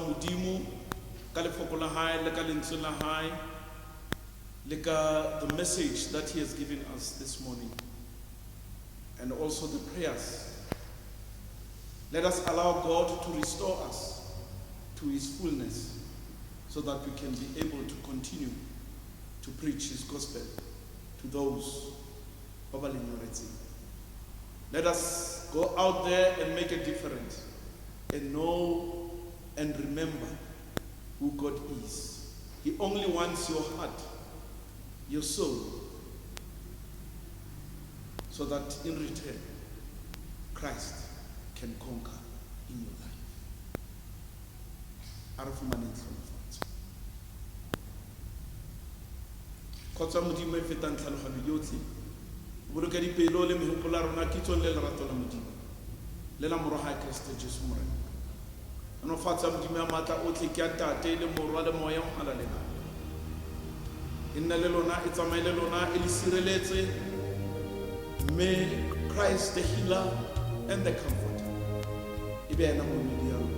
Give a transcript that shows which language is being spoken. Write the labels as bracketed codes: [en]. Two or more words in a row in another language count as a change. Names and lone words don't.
[tn] Modimo ka lefoko la hae le ka lentswe la hae le ka [en] the message that he has given us this morning, and also the prayers. Let us allow God to restore us to his fullness so that we can be able to continue to preach his gospel to those of our minority. Let us go out there and make a difference and know and remember who God is. He only wants your heart, your soul, so that in return, Christ can conquer in your life. [tn] Kgotsa Modimo e fetang tlhaloganyo yotlhe, boloka dipelo le mehopolo ya rona kitsong le lerato la Modimo le la moroga Kriste Jesu morena. Anofatsa Modimo ya maatla otlhe ke a Tate le Morwa le Moya o halalela. E nne le lona, e tsamaye le lona, e le sireletse. [en] May Christ the healer and the comforter [tn] e be ena moemedi